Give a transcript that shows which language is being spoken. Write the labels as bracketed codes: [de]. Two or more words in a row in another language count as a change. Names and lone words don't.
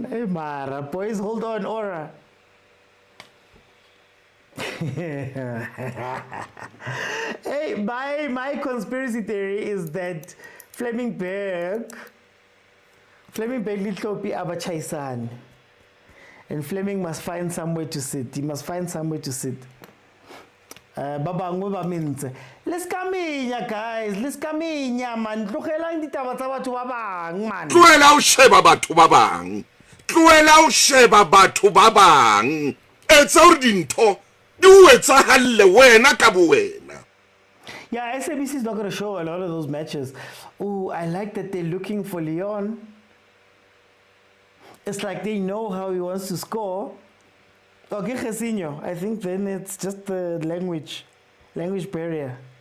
[en] Hey, Mara, boys hold on, Aura. Hey, my conspiracy theory is that Fleming Berg Litlopi Abachaisan. And Fleming must find somewhere to sit. He must find somewhere to sit. Let's come in, guys. Let's come in, man. [st] Tlogelang ditaba tsa batho ba bang, man. Tloela o sheba batho ba bang. Tloela o sheba batho ba bang. Etsa hore dintho di o etsagalle wena ka bowena. [en] Yeah, SABC is not going to show a lot of those matches. Oh, I like that they're looking for Leon. It's like they know how he wants to score. Okay, Jesinho. I think then it's just the language barrier.